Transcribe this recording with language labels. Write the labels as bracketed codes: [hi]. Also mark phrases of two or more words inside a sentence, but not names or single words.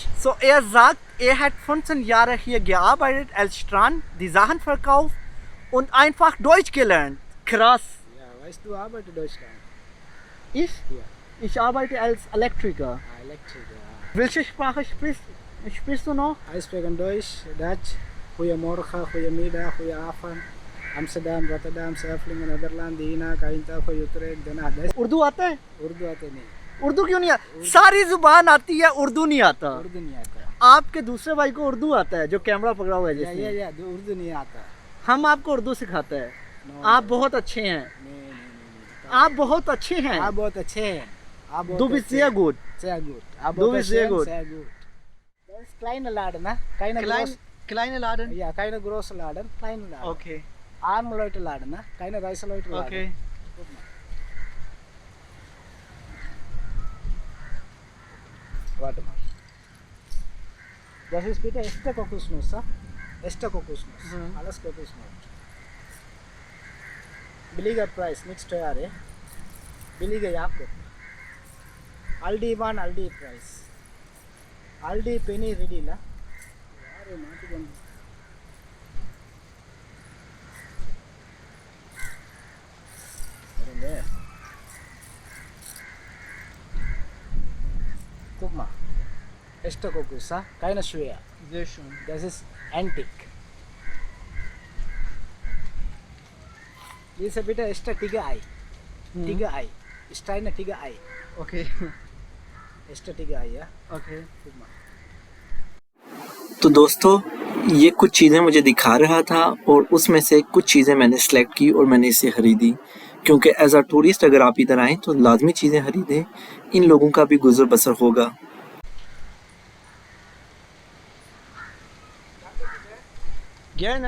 [de] So, er sagt, er hat 15 Jahre hier gearbeitet als Strand, die Sachen verkauft und einfach Deutsch gelernt. Krass. Ja, weißt du, arbeite Deutschland? Ich? Ja. Ich arbeite als Elektriker. Elektriker. Welche Sprache sprichst du noch? [en] I speak Deutsch, [nl] Dutch, Goedemorgen, Goedemiddag, Goedenavond. Amsterdam, Rotterdam, Sefling, Nederland, Dina, Kainta, Utrecht, Den Haag. [hi] उर्दू आता है? उर्दू आते नहीं, उर्दू क्यों नहीं आता? सारी जुबान आती है, उर्दू नहीं आता। उर्दू नहीं आता। आपके दूसरे भाई को उर्दू आता है जो कैमरा पकड़ा हुआ है जिसने। या उर्दू नहीं आता। हम आपको उर्दू सिखाते हैं। [en] No, [hi] आप बहुत अच्छे हैं। नहीं। आप बहुत अच्छे हैं। आप बहुत अच्छे हैं। आप बहुत [de] Du bist [hi] अच्छे [de] sehr [hi] हैं। [de] gut. Sehr gut. आप Du [hi] बहुत [de] bist [hi] अच्छे [de] sehr [hi] हैं, [de] gut. sehr gut. Das ist kleine Laden, ne? Keine Kleine Laden? ja, keine große Laden, kleine Laden. Okay. Arme Leute Laden, ne? Keine reiche Leute Laden. Okay. Guck mal. Warte mal. Das ist bitte echte Kokosnuss, ne? Echte Kokosnuss. Mhm. Alles Kokosnuss. Billiger Preis, nichts teuer, eh? Billiger Jakob. Aldi one, Aldi price. Aldi penny ready, la? Yaar, maatugandi. Guck mal. Echte Kokos, keine schwer. Sehr schön. Das ist antique. Diese bitte echte Tigerei. Tigerei. Ist eine Tigerei. Okay. Echte Tigerei, ja? Okay. Guck mal. [hi] तो दोस्तों ये कुछ चीज़ें मुझे दिखा रहा था और उसमें से कुछ चीज़ें मैंने सेलेक्ट की और मैंने इसे ख़रीदी क्योंकि [en] as a tourist [hi] अगर आप इधर आएँ तो लाजमी चीज़ें ख़रीदें, इन लोगों का भी गुजर बसर होगा। [de] Gerne.